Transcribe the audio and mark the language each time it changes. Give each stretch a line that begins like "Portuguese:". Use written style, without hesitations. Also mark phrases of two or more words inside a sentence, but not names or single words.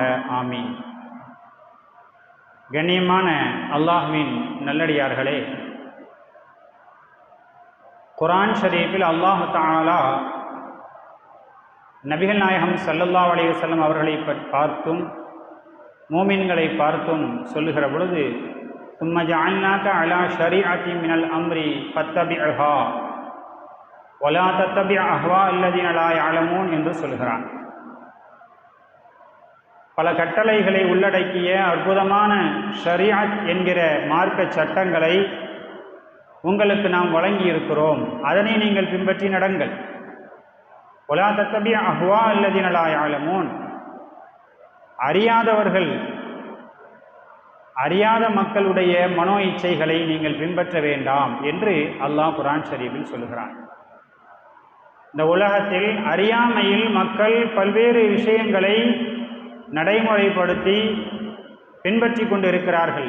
Tamil: ஆமீன். கண்ணியமான அல்லாஹ்வின் நல்லடியார்களே, குர்ஆன் ஷரீஃபில்
Arabic: الله تعالى
Tamil: நபிகள் நாயகம்
Arabic: صلى الله عليه وسلم
Tamil: அவர்களை பார்த்தும் மோமின்களை பார்த்தும் சொல்லுகிற பொழுது,
Arabic: ثم جعلناك على شريعة من الأمر فاتبعها ولا تتبع أهواء الذين لا يعلمون
Tamil: என்று சொல்கிறான். பல கட்டளைகளை உள்ளடக்கிய அற்புதமான ஷரீஅத் என்கிற மார்க்க சட்டங்களை உங்களுக்கு நாம் வழங்கி இருக்கிறோம், அதனை நீங்கள் பின்பற்றி நடங்கள்.
Arabic: ولا تتبع أهواء الذين لا يعلمون.
Tamil: அறியாத மக்களுடைய மனோ இச்சைகளை நீங்கள் பின்பற்ற வேண்டாம் என்று அல்லாஹ் குர்ஆன் ஷரீஃபில் சொல்கிறான். இந்த உலகத்தில் அறியாமையில் மக்கள் பல்வேறு விஷயங்களை நடைமுறைப்படுத்தி பின்பற்றி கொண்டிருக்கிறார்கள்.